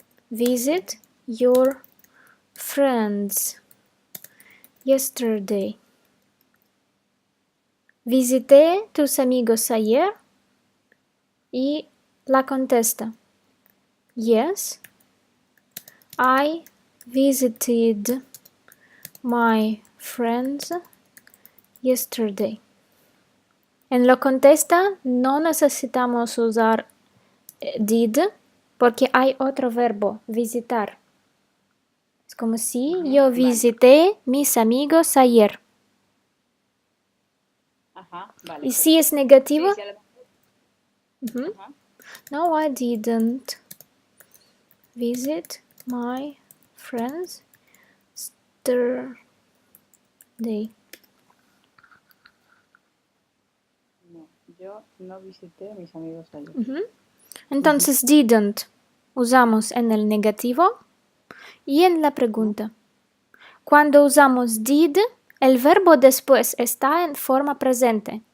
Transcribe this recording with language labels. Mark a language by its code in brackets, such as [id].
[en] visit your friends yesterday? [es] Visité tus amigos ayer y la contesta. [en] Yes, I visited my friends yesterday. [es] En lo contesta no necesitamos usar did porque hay otro verbo, visitar. Es como si yo visité mis amigos ayer. Ajá, vale. Y si es negativo, Sí, ajá. [en] no, I didn't visit my friends yesterday. [es] No, yo no visité a mis amigos ayer. Entonces, didn't usamos en el negativo y en la pregunta. Cuando usamos did, el verbo después está en forma presente.